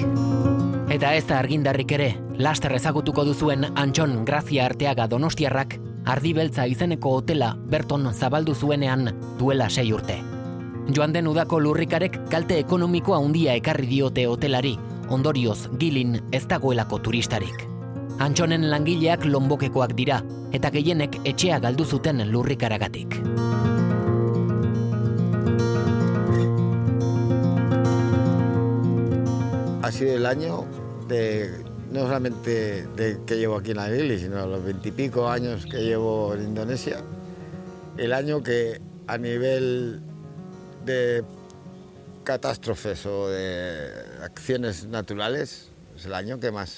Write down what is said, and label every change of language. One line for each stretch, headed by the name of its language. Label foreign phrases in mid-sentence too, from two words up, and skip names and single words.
Basque: Eta ez da argindarrik ere, laster ezagutuko duzuen Antxon Grazia Arteaga donostiarrak, Ardi Beltza izeneko hotela berton zabaldu zuenean duela 6 urte. Joan den udako lurrikarek kalte ekonomikoa handia ekarri diote hotelari, ondorioz gilin ez dagoelako turistarik. Antxonen langileak Lonbokekoak dira, eta gehienek etxea galdu zuten lurrikaragatik.
Spanish: Ha sido el año no solamente de que llevo aquí en la Gili, sino los 20 y pico años que llevo en Indonesia. El año que a nivel de catástrofes o de acciones naturales es el año que más.